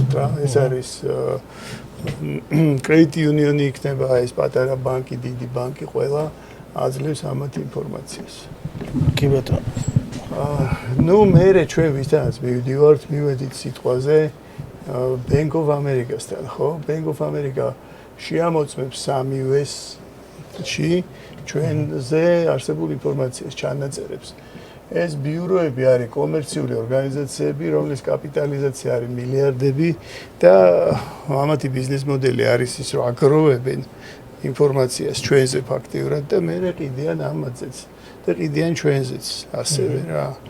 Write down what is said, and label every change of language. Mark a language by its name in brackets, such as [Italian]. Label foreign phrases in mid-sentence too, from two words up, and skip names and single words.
[Georgian] ეს არის Credit Union-ი იქნება, ეს პატარა ბანკი, დიდი ბანკი, ყველა აძლევს ამათ ინფორმაციას. კი ბატონო. მერე ჩვენ ვისთანაც მივდივართ, მივედით სიტყვაზე Bank of America-სთან, ხო? Bank of America შეამოწმებს სამივესში ჩვენზე არსებულ ინფორმაციას ჩანაწერებს. ეს ბიუროები არის კომერციული ორგანიზაციები, რომლის კაპიტალიზაცია არის მილიარდები და ამათი ბიზნეს მოდელი არის ის, რომ აგროვებენ ინფორმაციას ჩვენზე ფაქტიურად და მერე ყიდიან ამათზეც და ყიდიან ჩვენზეც ასევე რა.